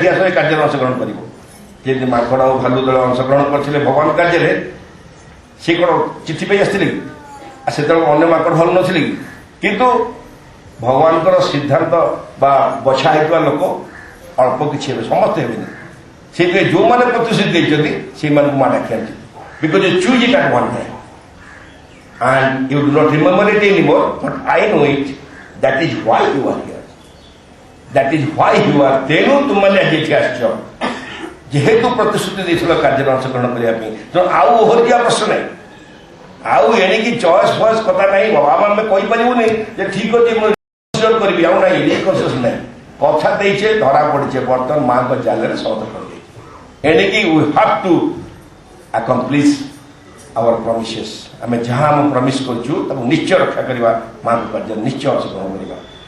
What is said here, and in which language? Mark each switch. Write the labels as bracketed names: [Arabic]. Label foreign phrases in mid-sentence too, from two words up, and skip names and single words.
[Odia] ଆସ ଏ କାର୍ଯ୍ୟରେ ଅଂଶଗ୍ରହଣ କରିବ ଯେମିତି ମାଙ୍କଡ଼ ଆଉ ଭାଲୁ ଦଳ ଅଂଶଗ୍ରହଣ କରିଥିଲେ ଭଗବାନ କାର୍ଯ୍ୟରେ ସେ କ'ଣ ଚିଠି ପାଇ ଆସିଥିଲେ କି ଆଉ ସେତେବେଳେ ଅନ୍ୟ ମାଙ୍କଡ଼ ଭାଲୁ ନଥିଲେ କି କିନ୍ତୁ ଭଗବାନଙ୍କର ସିଦ୍ଧାନ୍ତ ବା ବଛା ହେଇଥିବା ଲୋକ ଅଳ୍ପ କିଛି ହେବେ ସମସ୍ତେ ହେବେନି ସେଇଥିପାଇଁ ଯୋଉମାନେ ପ୍ରତିଶ୍ରୁତି ଦେଇଛନ୍ତି ସେଇମାନଙ୍କୁ ମା ଡାକି ଆଣିଛନ୍ତି [English] because you choose it at one time and you do not remember it anymore, but I know it. That is why you are here. [Odia] ତେଣୁ ତୁମମାନେ ଆଜି ଏଠି ଆସିଛ ଯେହେତୁ ପ୍ରତିଶ୍ରୁତି ଦେଇଥିଲ କାର୍ଯ୍ୟରେ ଅଂଶଗ୍ରହଣ କରିବା ପାଇଁ ତେଣୁ ଆଉ ଓହରିଯିବା ପ୍ରଶ୍ନ ନାହିଁ ଆଉ ଏଣିକି ଚଏସ୍ ଫଏସ୍ କଥା ନାହିଁ ବାବା ଆମେ କହିପାରିବୁନି ଯେ ଠିକ ଅଛି ମୁଁ କରିବି ଆଉ ନାହିଁ ରିକନସିୟସ୍ ନାହିଁ କଥା ଦେଇଛେ ଧରା ପଡ଼ିଛେ ବର୍ତ୍ତମାନ ମାଙ୍କ ଜାଲରେ ସହଜ କରିଦେଇଛେ ଏଣିକି [English] we have to accomplish our promises [Odia] ଆମେ ଯାହା ଆମେ ପ୍ରମିସ୍ କରୁଛୁ ତାକୁ ନିଶ୍ଚୟ ରକ୍ଷା କରିବା ମାଙ୍କ କାର୍ଯ୍ୟରେ ନିଶ୍ଚୟ ଅଂଶଗ୍ରହଣ କରିବା